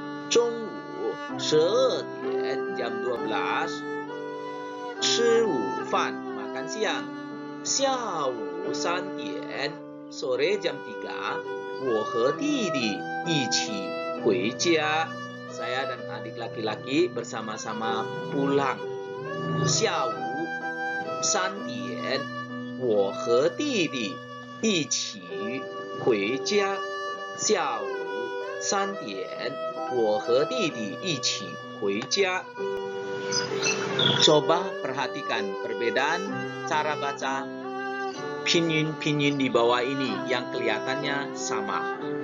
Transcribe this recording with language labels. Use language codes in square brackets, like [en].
[zh] 中午12点 [id] jam 12 [zh] 吃午饭 [id] makan siang. [zh] 下午3点 [id] sore jam 3 [zh] 我和弟弟一起回家 [id] saya dan adik laki-laki bersama-sama pulang. [zh] 下午3点我和弟弟一起回家 下午3点我和弟弟一起回家. [id] Coba perhatikan perbedaan cara baca pinyin di bawah ini yang kelihatannya sama.